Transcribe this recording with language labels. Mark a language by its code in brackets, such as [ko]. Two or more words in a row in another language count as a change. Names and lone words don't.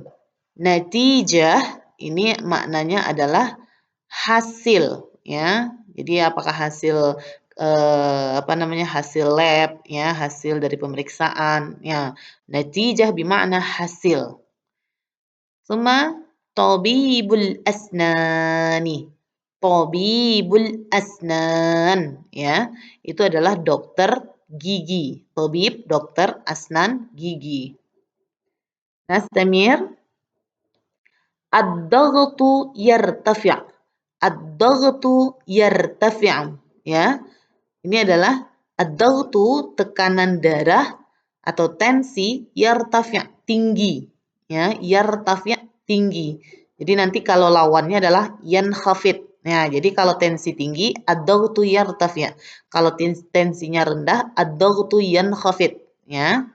[id] Natijah ini maknanya adalah hasil ya. Jadi apakah hasil hasil lab ya, hasil dari pemeriksaan ya. Natijah bermakna hasil. [ar] ثم طبيب الأسنان. طبيب الأسنان ya. [id] Itu adalah dokter gigi. Tabib dokter, asnan gigi. [ar] نستمر. الضغط يرتفع'. الضغط يرتفع' ya. [id] Ini adalah Ad-daghtu tekanan darah atau tensi, yartafi' tinggi, ya, yartafi' tinggi. Jadi nanti kalau lawannya adalah yankhafid. Nah, jadi kalau tensi tinggi, [ar] الضغط يرتفع'. [id] Kalau tensinya rendah, [ar] الضغط ينخفض, [id] ya.